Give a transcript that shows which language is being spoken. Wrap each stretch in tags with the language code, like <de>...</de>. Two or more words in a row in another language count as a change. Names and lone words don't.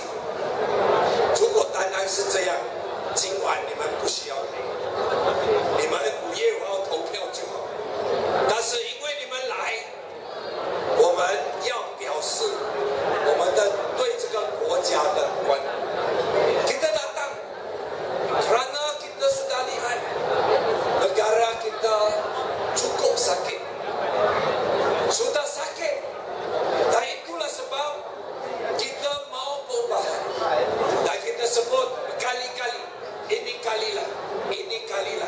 <zh>如果单单是这样，今晚你们不需要来，你们5月5号投票就好。但是因为你们来，我们要表示我们的对这个国家的关。</zh> <ms>Kita datang kerana kita sudah lihat negara kita cukup sakit, sudah sakit, dan itulah sebab kita mau perubahan. Dan kita sebut berkali-kali, ini kalilah, ini kalilah.</ms>